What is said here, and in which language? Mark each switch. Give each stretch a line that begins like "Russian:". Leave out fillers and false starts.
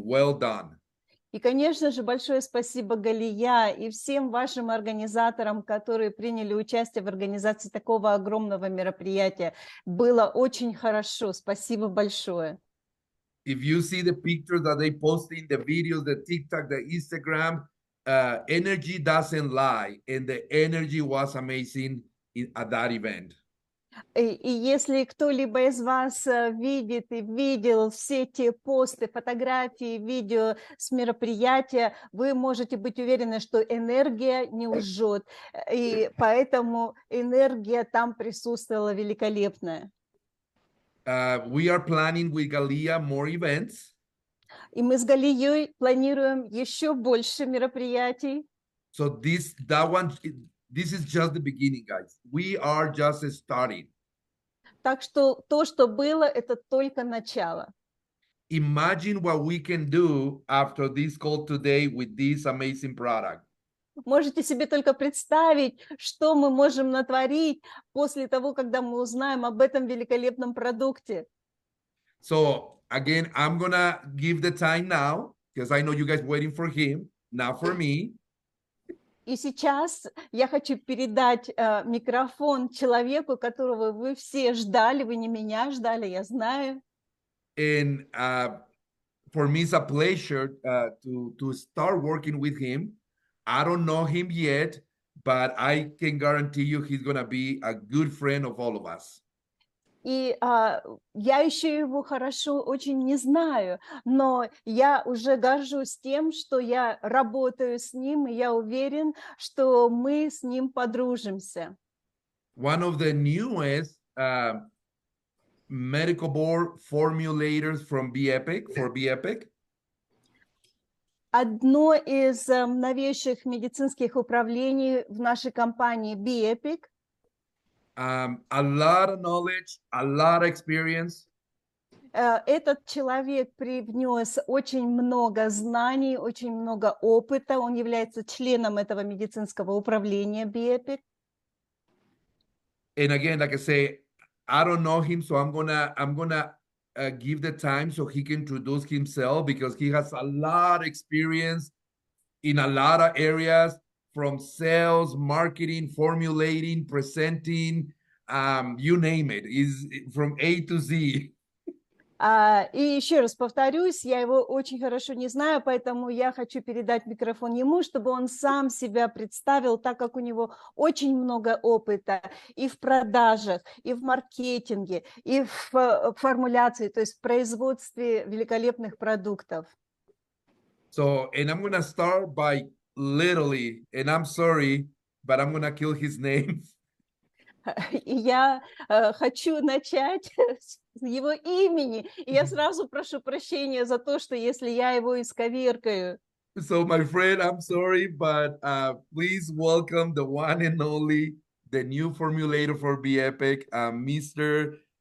English: Well done.
Russian: И, конечно же, большое спасибо Галия и всем вашим организаторам, которые приняли участие в организации такого огромного мероприятия. Было очень хорошо. Спасибо большое.
English: If you see the pictures that they posting, the videos, the TikTok, the Instagram, energy doesn't lie, and the energy was amazing at that event.
Russian: И если кто-либо из вас видит и видел все те посты, фотографии, видео с мероприятия, вы можете быть уверены, что энергия не лжет, и поэтому энергия там присутствовала великолепная.
English: We are planning with Galia more events.
Russian: И мы с Галией планируем еще больше мероприятий.
English: So this is just the beginning, guys. We are just starting.
Russian: Так что то, что было, это только начало.
English: Imagine what we can do after this call today with this amazing product.
Russian: Можете себе только представить, что мы можем натворить после того, когда мы узнаем об этом великолепном продукте.
English: So again, I'm gonna give the time now because I know you guys waiting for him, not for me.
Russian: И сейчас я хочу передать микрофон человеку, которого вы все ждали, вы не меня ждали, я знаю.
English: And for me, it's a pleasure to start working with him. I don't know him yet, but I can guarantee you he's gonna be a good friend of all of us.
Russian: И я еще его хорошо очень не знаю, но я уже горжусь тем, что я работаю с ним, и я уверен, что мы с ним подружимся.
English: One of the newest medical board formulators from BEPIC.
Russian: Одно из новейших медицинских управлений в нашей компании BEPIC.
English: A lot of knowledge, a lot of experience.
Russian: Этот человек привнес очень много знаний, очень много опыта. Он является членом этого медицинского управления BEPIC.
English: And again, like I say, I don't know him, so I'm gonna give the time so he can introduce himself, because he has a lot of experience in a lot of areas, from sales, marketing, formulating, presenting, you name it. Is from A to Z.
Russian: И еще раз повторюсь, я его очень хорошо не знаю, поэтому я хочу передать микрофон ему, чтобы он сам себя представил, так как у него очень много опыта и в продажах, и в маркетинге, и в формуляции, то есть в производстве великолепных продуктов.
English: So, and I'm going to start by literally, and I'm sorry, but I'm going to kill his name.
Russian: И я хочу начать с его имени, и я сразу прошу прощения за то, что если я его исковеркаю.
English: So, my friend, I'm sorry, but please welcome the one and only, the new formulator for Be Epic, Mr.